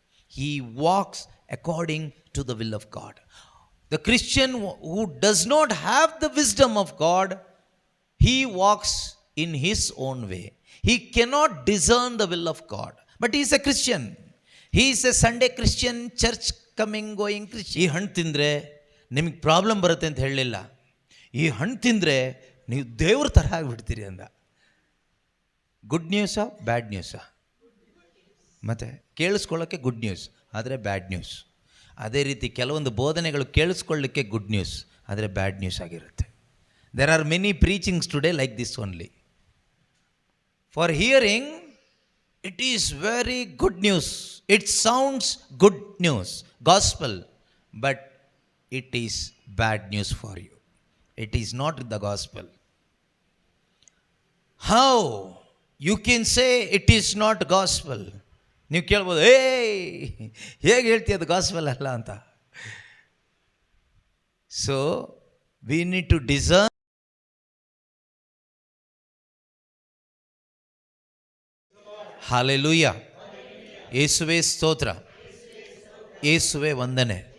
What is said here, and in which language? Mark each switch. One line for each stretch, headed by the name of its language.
English: He walks according to the will of God. The Christian who does not have the wisdom of God, he walks in his own way. He cannot discern the will of God. But he is a Christian. He is a Sunday Christian, church coming, going Christian.
Kannada: ಈ ಹಣ್ಣು ತಿಂದರೆ ನಿಮಗೆ problem ಬರುತ್ತೆ ಅಂತ ಹೇಳಲಿಲ್ಲ. ಈ ಹಣ್ಣು ತಿಂದರೆ ನೀವು ದೇವ್ರ ಥರ ಆಗಿಬಿಡ್ತೀರಿ ಅಂದ. ಗುಡ್ ನ್ಯೂಸಾ ಬ್ಯಾಡ್ ನ್ಯೂಸಾ? ಮತ್ತು ಕೇಳಿಸ್ಕೊಳ್ಳೋಕ್ಕೆ ಗುಡ್ ನ್ಯೂಸ್, ಆದರೆ ಬ್ಯಾಡ್ ನ್ಯೂಸ್. ಅದೇ ರೀತಿ ಕೆಲವೊಂದು ಬೋಧನೆಗಳು ಕೇಳಿಸ್ಕೊಳ್ಳಿಕ್ಕೆ ಗುಡ್ ನ್ಯೂಸ್, ಆದರೆ ಬ್ಯಾಡ್ ನ್ಯೂಸ್ ಆಗಿರುತ್ತೆ.
English: There are many preachings today like this only. For hearing, it is very good news. It sounds good news, gospel, but it is bad news for you. It is not the gospel. How you can say it is not gospel?
Kannada: ನೀವು ಕೇಳ್ಬೋದು, ಹೇಗೆ ಹೇಳ್ತೀಯ ಅದು gospel ಅಲ್ಲ ಅಂತ.
English: So we need to discern.
Kannada: Hallelujah. ಯೇಸುವೇ ಸ್ತೋತ್ರ, ಯೇಸುವೇ ವಂದನೆ.